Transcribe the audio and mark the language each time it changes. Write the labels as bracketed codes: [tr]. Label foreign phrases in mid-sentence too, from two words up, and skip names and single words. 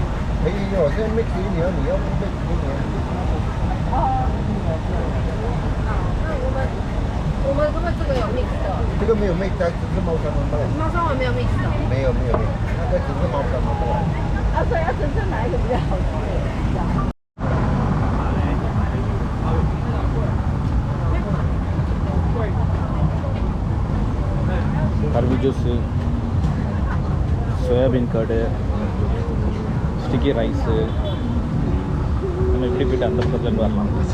[zh] 可以有，这 mix 你要不 mix 给你。哦，那我们这个有 mix 的。这个个没有 mix，只是猫山王豆。猫山王没有 mix 的。没有，那个只是猫山王豆。所以要真正哪一个比较好吃？ [ta] கரும்பு ஜூஸு, [en] soybean curd, sticky rice, [ta] நம்ம இப்படி போய்ட்டு அந்த பக்கத்துலேருந்து வரலாம்.